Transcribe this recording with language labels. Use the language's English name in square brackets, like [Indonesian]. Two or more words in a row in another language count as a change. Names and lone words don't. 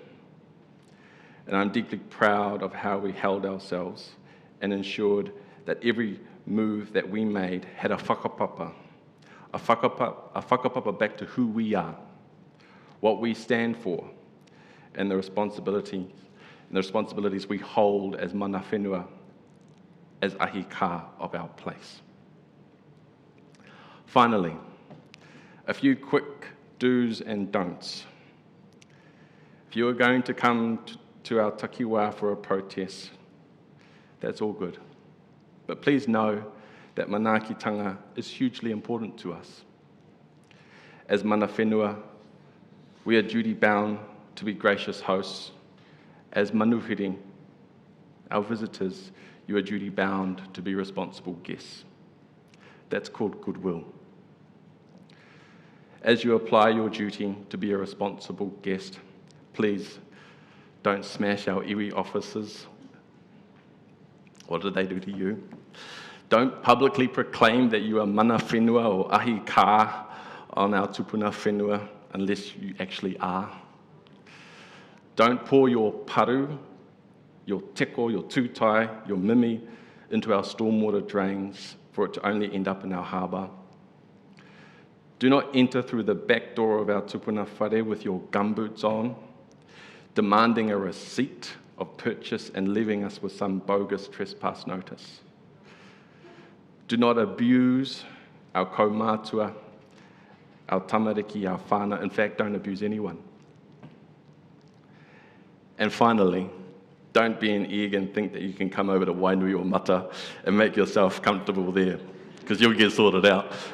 [English] And I'm deeply proud of how we held ourselves and ensured that every move that we made had a whakapapa back to who we are, what we stand for, and the responsibilities we hold as [Māori] mana whenua, [English] as ahika of our place. Finally, a few quick do's and don'ts. If you are going to come to our takiwā for a protest, that's all good. But please know that manaakitanga is hugely important to us. As [Māori] mana whenua, [English] we are duty-bound to be gracious hosts. As manuhiri, our visitors, you are duty-bound to be responsible guests. That's called goodwill. As you apply your duty to be a responsible guest, please don't smash our iwi offices. What did they do to you? Don't publicly proclaim that you are [Māori] mana whenua [English] or [Māori] ahi kā [English] on our [Māori] tupuna whenua [English] unless you actually are. Don't pour your paru, your teko, your tūtai, your mimi into our stormwater drains for it to only end up in our harbour. Do not enter through the back door of our [Māori] tupuna whare [English] with your gumboots on, demanding a receipt of purchase and leaving us with some bogus trespass notice. Do not abuse our kaumātua, our tamariki, our whānau. In fact, don't abuse anyone. And finally, don't be an egg and think that you can come over to Whānui or Mata and make yourself comfortable there, because you'll get sorted out.